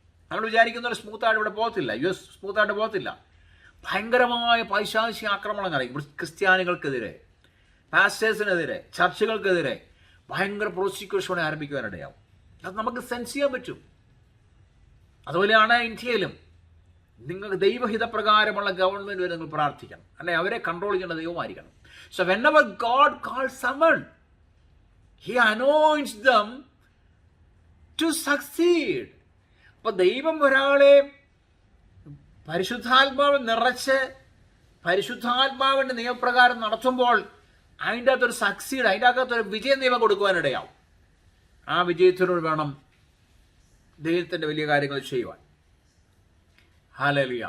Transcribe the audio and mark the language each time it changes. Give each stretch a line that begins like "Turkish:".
Malayalam: നമ്മൾ വിചാരിക്കുന്ന ഒരു സ്മൂത്തായിട്ട് ഇവിടെ പോകത്തില്ല, US സ്മൂത്തായിട്ട് പോകത്തില്ല. ഭയങ്കരമായ പൈശാചിക ആക്രമണങ്ങളായിരിക്കും ക്രിസ്ത്യാനികൾക്കെതിരെ, പാസ്റ്റേഴ്സിനെതിരെ, ചർച്ചുകൾക്കെതിരെ ഭയങ്കര പ്രോസിക്യൂഷൻ ആരംഭിക്കുവാനിടയാവും. അത് നമുക്ക് സെൻസ് ചെയ്യാൻ പറ്റും. അതുപോലെയാണ് ഇന്ത്യയിലും. നിങ്ങൾക്ക് ദൈവഹിതപ്രകാരമുള്ള ഗവൺമെൻറ് വരെ നിങ്ങൾ പ്രാർത്ഥിക്കണം, അല്ലെ അവരെ കൺട്രോൾ ചെയ്യേണ്ട ദൈവമായിരിക്കണം.
English: So whenever God calls someone, He anoints them to succeed.
Malayalam: അപ്പോൾ ദൈവം ഒരാളെ പരിശുദ്ധാത്മാവ് നിറച്ച് പരിശുദ്ധാത്മാവിൻ്റെ നിയമപ്രകാരം നടത്തുമ്പോൾ അതിൻ്റെ അകത്തൊരു സക്സീഡ്, അതിൻ്റെ അകത്തൊരു വിജയം ദൈവം കൊടുക്കുവാനിടയാവും. ആ വിജയത്തിനോട് വേണം ദൈവത്തിൻ്റെ വലിയ കാര്യങ്ങൾ ചെയ്യുവാൻ. ഹല്ലേലൂയ.